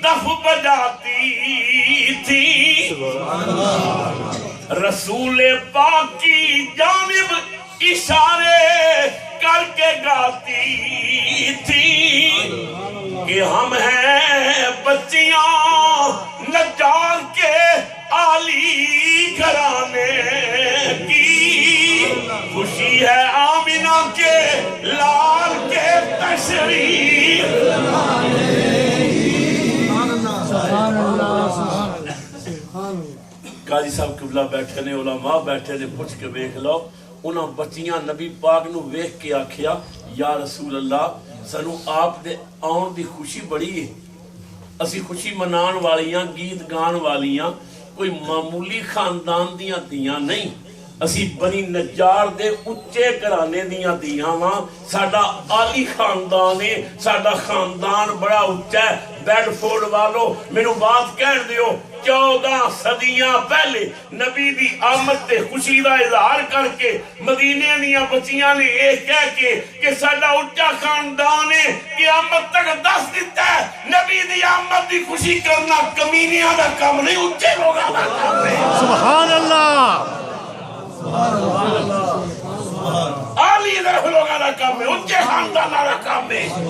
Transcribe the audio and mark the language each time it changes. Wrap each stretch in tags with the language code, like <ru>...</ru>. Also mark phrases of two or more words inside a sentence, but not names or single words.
<ur>دف بجاتی تھی رسول پاک کی جانب اشارے کر کے گاتی تھی کہ ہم ہیں بچیاں نجار کے عالی گھرانے کی خوشی ہے آمینہ کے لال کے تشریف</ur> <pa>قاضی صاحب قبلہ بیٹھے نے علماء بیٹھے نے پوچھ کے ویکھ لو انہاں بچیاں نبی پاک نو ویکھ کے آکھیا</pa> <ar>یا رسول اللہ</ar> <pa>سنو آپ دے آن دی خوشی بڑی ہے اسی خوشی منان والیاں گیت گان والیاں کوئی معمولی خاندان دیاں دیاں نہیں اسی بنی نجار دے اچے کرانے دیاں دیاں ماں ساڑا عالی خاندان ہے ساڑا خاندان بڑا اچا ہے بیڈ فورڈ والو میں نو بات کہن دیو 14 صدیاں پہلے نبی دی آمد تے خوشی دا اظہار کر کے مدینے دیاں بچیاں نے ایک کہہ کے کہ ساڑا اچا خاندان ہے قیامت تک دس دیتا ہے نبی دی آمد دی خوشی کرنا کمینیاں دا کام نہیں اچے لوگاں دا کام نہیں</pa> <ar>سبحان اللہ</ar> <pa>عالی طرف لوگاں دا کام ہے اچے خاندان دا کام ہے</pa>